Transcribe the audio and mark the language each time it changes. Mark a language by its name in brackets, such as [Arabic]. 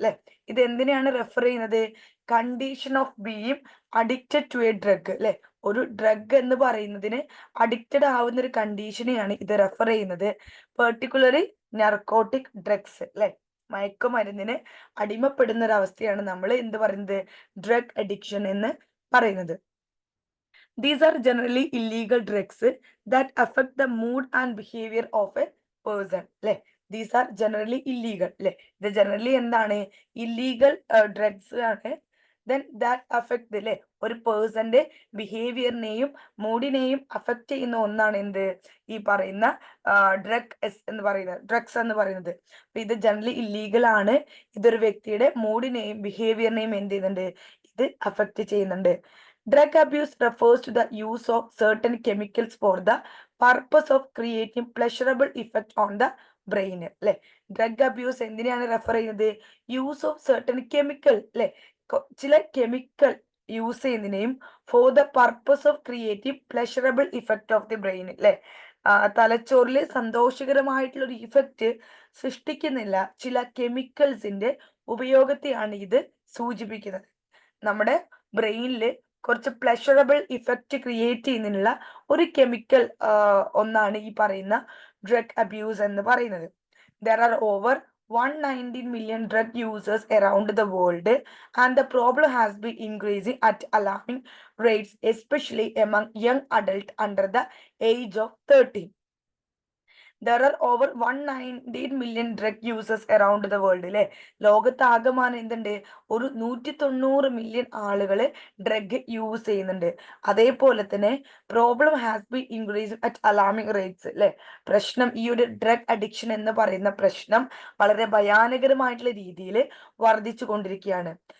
[Malayalam] അല്ലെ, ഇത് എന്തിനാണ് റെഫർ ചെയ്യുന്നത്? [English] Condition of being addicted to a drug. [Malayalam] അല്ലെ, ഒരു ഡ്രഗ് എന്ന് പറയുന്നതിന് അഡിക്റ്റഡ് ആവുന്ന ഒരു കണ്ടീഷനെയാണ് ഇത് റെഫർ ചെയ്യുന്നത്. [English] Particularly narcotic drugs. [Malayalam] അല്ലെ, മയക്കുമരുന്നിന് അടിമപ്പെടുന്ന ഒരു അവസ്ഥയാണ് നമ്മൾ എന്ത് പറയുന്നത്? ഡ്രഗ് അഡിക്ഷൻ എന്ന് പറയുന്നത്. [English] These are generally illegal drugs that affect the mood and behavior of a person. അല്ലെ, these are generally illegal. [Malayalam] അല്ലെ, ഇത് generally എന്താണ്? ഇല്ലീഗൽ ഡ്രഗ്സ് ആണ്. [English] Then that affect [Malayalam] അല്ലെ ഒരു പേഴ്സന്റെ ബിഹേവിയറിനെയും മൂഡിനെയും അഫക്റ്റ് ചെയ്യുന്ന ഒന്നാണ് എന്ത്? ഈ പറയുന്ന ഡ്രഗ്സ് എന്ന് പറയുന്നത്. അപ്പൊ ഇത് ജനറലി ഇല്ലീഗൽ ആണ്. ഇതൊരു വ്യക്തിയുടെ മൂഡിനെയും ബിഹേവിയറിനെയും എന്ത് ചെയ്യുന്നുണ്ട്? ഇത് അഫക്റ്റ് ചെയ്യുന്നുണ്ട്. [English] Drug abuse refers to the use of certain chemicals for the purpose of creating pleasurable effect on the brain. [Malayalam] അല്ലെ, ഡ്രഗ് അബ്യൂസ് എന്തിനാണ് റെഫർ ചെയ്യുന്നത്? Use of certain chemical. അല്ലെ, ചില chemical use ചെയ്യുന്നതിനെയും [English] For the purpose of creative pleasurable effect of the brain. [Malayalam] അല്ലെ, തലച്ചോറിൽ സന്തോഷകരമായിട്ടുള്ള ഒരു effect സൃഷ്ടിക്കുന്നില്ല ചില കെമിക്കൽസിന്റെ ഉപയോഗത്തെയാണ് ഇത് സൂചിപ്പിക്കുന്നത്. നമ്മുടെ ബ്രെയിനിൽ കുറച്ച് പ്ലഷറബിൾ ഇഫക്റ്റ് ക്രിയേറ്റ് ചെയ്യുന്നതിനുള്ള ഒരു കെമിക്കൽ ഒന്നാണ് ഈ പറയുന്ന ഡ്രഗ് അബ്യൂസ് എന്ന് പറയുന്നത്. [English] There are over 119 million drug users around the world, and the problem has been increasing at alarming rates, especially among young adults under the age of 13. There are over 119 million drug users around the world. [Malayalam] അല്ലെ, ലോകത്താകമാനം എന്തുണ്ട്? ഒരു 190 million ആളുകൾ drug use ചെയ്യുന്നുണ്ട്. അതേപോലെ തന്നെ [English] Problem has been increase at alarming rates. [Malayalam] അല്ലെ, പ്രശ്നം, ഈ ഒരു ഡ്രഗ് അഡിക്ഷൻ എന്ന് പറയുന്ന പ്രശ്നം വളരെ ഭയാനകരമായിട്ടുള്ള രീതിയിൽ വർദ്ധിച്ചു കൊണ്ടിരിക്കുകയാണ്.